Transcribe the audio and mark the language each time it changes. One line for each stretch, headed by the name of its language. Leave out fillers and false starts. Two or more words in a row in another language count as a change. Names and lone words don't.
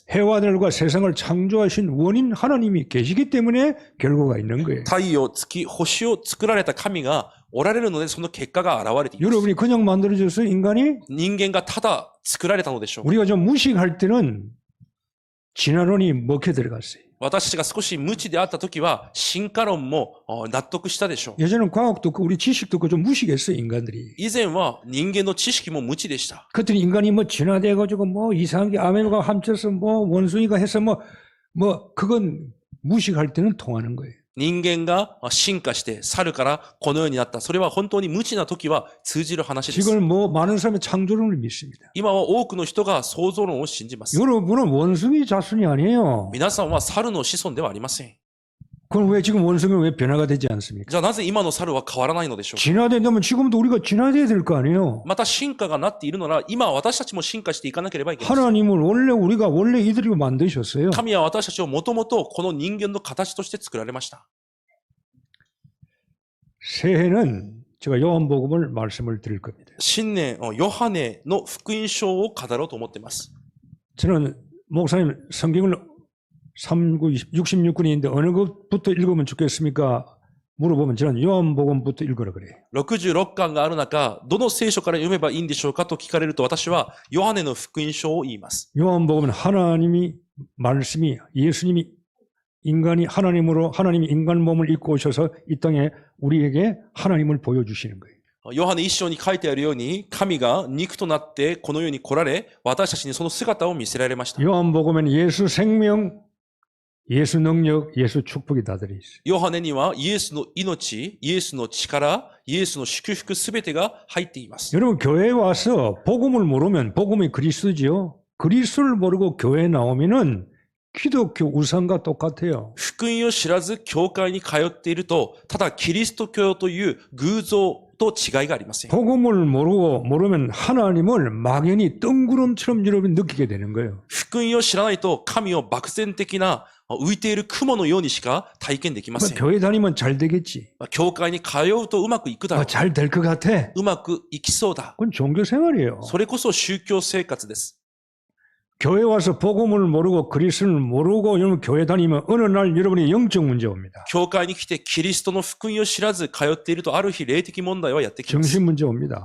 Korean: 해와 달과 세상을 창조하신 원인 하나님이 계시기 때문에 결과가 있는 거예요.
Japanese: 太陽、月、星を作られた神がおられるので、その結果が現れています。
Korean: 여러분이 그냥 만들어져서 인간이
Japanese: 人間がただ作られたのでしょう。
Korean: 우리가 좀 무식할 때는 진화론이 먹혀 들어갔어요.
Japanese: 私たちが少し無知であったときは、進化論も納得したでしょう。
Korean: 예전엔 과학도 없고 우리 지식도 없고 좀 무식했어요, 인간들이.
Japanese: 以前は人間の知識も無知でした。
Korean: 그랬더니 인간이 뭐 진화돼가지고 뭐 이상한 게 아메바가 합쳐서 뭐 원숭이가 해서 뭐 그건 무식할 때는 통하는 거예요.
Japanese: 人間が進化して猿からこのようになった。それは本当に無知な時は通じる話です。
Korean: 지금 뭐 많은 사람이 창조론을 믿습니다.
Japanese: 今は多くの人が創造論を信じます。
Korean: 여러분은 원숭이 자손이 아니에요.
Japanese: 皆さんは猿の子孫ではありません。
Korean: 그럼 왜 지금 원숭이는 왜 변화가 되지 않습니까?
Japanese: じゃあなぜ今の猿は変わらないのでしょうか。
Korean: 진화된다면 지금도 우리가 진화돼야 될 거 아니에요.
Japanese: また進化がなっているなら、今私たちも進化していかなければいけません。
Korean: 하나님은 우리가 원래 이들이고 만드셨어요.
Japanese: 神は私たちをもともとこの人間の形として作られました。
Korean: 새해는 제가 요한복음을 말씀을 드릴 겁니다.
Japanese: 新年、ヨハネの福音書を語ろうと思っています。
Korean: 저는 목사님 성경을 66군인데 어느 것부터 읽으면 좋겠습니까? 물어보면 저는 요한복음부터 읽으라 그래요.
Japanese: 66 巻がある中、どの聖書から読めばいいんでしょうかと聞かれると、私はヨハネの福音書を言います。
Korean: 요한복음은 말씀이 예수님이 하나님이 인간 몸을 입고 오셔서 이 땅에 우리에게 하나님을 보여주시는 거예요.
Japanese: ヨハネ一章に書いてあるように、神が肉となってこの世に来られ、私たちにその姿を見せられました。
Korean: 요한복음에는 예수 생명, 예수 능력, 예수 축복이 다 들어있어요.
Japanese: ヨハネにはイエスの命、イエスの力、イエスの祝福すべてが入っています。
Korean: 여러분 교회에 와서 복음을 모르면 복음이 그리스도지요. 그리스도를 모르고 교회에 나오면은 기독교 우상과 똑같아요.
Japanese: 福音を知らず教会に通っていると、ただキリスト教という偶像と違いがありません。
Korean: 복음을 모르면 하나님을 막연히 뜬구름처럼 여러분이 느끼게 되는 거예요.
Japanese: 福音を知らないと神を漠然的な浮いている雲のようにしか体験できません。
Korean: 교회 다니면 잘 되겠지.
Japanese: 教会に通うとうまくいくだろう。
Korean: 잘 될 것 같아.
Japanese: うまくいきそうだ。
Korean: 그건 종교 생활이에요.
Japanese: それこそ宗教生活です。
Korean: 교회 와서 복음을 모르고 그리스도를 모르고 여러분 교회 다니면 어느 날 여러분이 영적 문제 옵니다.
Japanese: 教会に来てキリストの福音を知らず通っていると、ある日霊的問題はやってきます。
Korean: 정신 문제 옵니다.